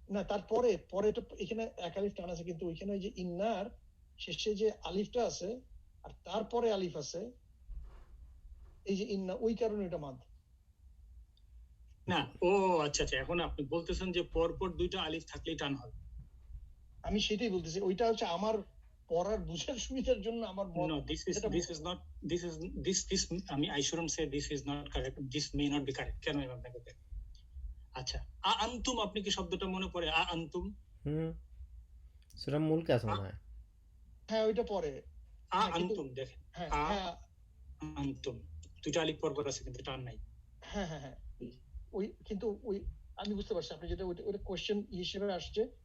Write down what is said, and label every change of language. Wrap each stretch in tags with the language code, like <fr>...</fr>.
<bn>না, তারপরে তো এখানে এক আলিফ টান আছে, কিন্তু ওইখানে ওই যে ইন্নার শেষে যে আলিফটা আছে আর তারপরে আলিফ আছে, এই যে ইন্না, ওই কারণে এটা মাদ। না, ও আচ্ছা আচ্ছা, এখন আপনি বলতেছেন যে পরপর দুইটা আলিফ থাকলেই টান হবে। আমি সেটাই বলতেছি, ওইটা হচ্ছে আমার পড়ার বুঝার সুবিধার জন্য আমার</bn> <en>No, this is not, this I shouldn't say this is not correct, this may not be correct.</en> <bn>কেন আমি আপনাকে দেখেন। আচ্ছা, আ আনতুম, আপনি কি শব্দটা মনে পড়ে? আ আনতুম, সূরা মুলক আছে মনে হয়। হ্যাঁ ওইটা পরে আ আনতুম, দেখেন হ্যাঁ আ হ্যাঁ আনতুম, দুইটা আলিফ পরপর আছে কিন্তু টান নাই। হ্যাঁ হ্যাঁ হ্যাঁ, ওই কিন্তু ওই আমি বুঝতে পারছি আপনি যেটা ওইটা কোশ্চেন হিসেবে আসছে।</bn>